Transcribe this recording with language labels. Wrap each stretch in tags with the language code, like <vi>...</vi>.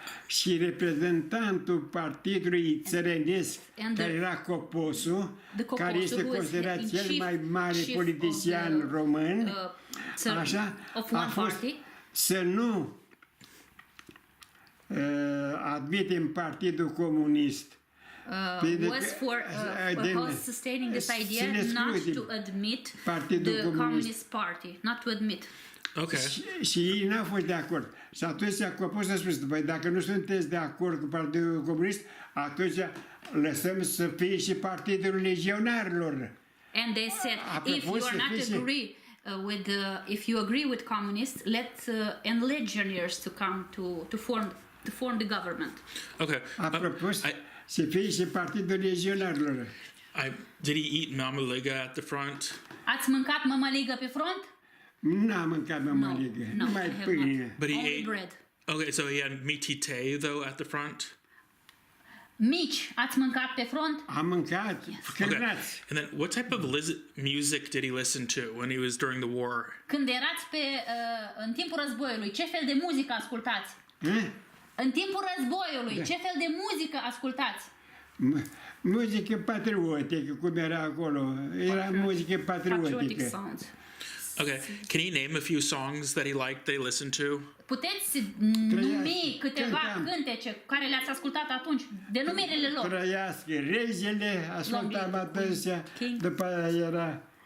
<ro>și reprezentantul partidului țărănesc, care era Coposu, care este considerat cel mai mare politician român, așa, a fost să nu admitem Partidul Comunist.</ro> <en>Was sustaining this idea not to admit the Communist Party, not to admit. Okay.</en> <ro>Și ei n-au fost de acord. Și atunci Coposu a spus, păi dacă nu sunteți de acord cu Partidul Comunist, atunci lăsăm să fie și Partidul Legionarilor.</ro> <en>And they said, if you are not agree if you agree with communists, let and legionnaires to come to form the government. Okay.</en> <ro>A propus să fie și Partidul Legionarilor.</ro> <en>Did he eat mamaligă at the front?</en> <ro>Ați mâncat mămăligă pe front? N-am mâncat mămăligă, numai pâine.</ro> <en>But he ate bread. Okay, so he had mitite though at the front.</en> <ro>Mici, ați mâncat pe front? Am mâncat, cârnați.</ro> <en>And then what type of music did he listen to when he was during the war?</en> <ro>Când erați în timpul războiului, ce fel de muzică ascultați? În timpul războiului, ce fel de muzică ascultați? Muzică patriotică, cum era acolo. Era muzică patriotică.</ro> <en>Okay, can he name a few songs that he liked, they listened to?</en> <ro>Puteți numi câteva cântece care le-ați ascultat atunci, denumirile lor. Trăiască regele, ascultam adesea, după aia era...</ro>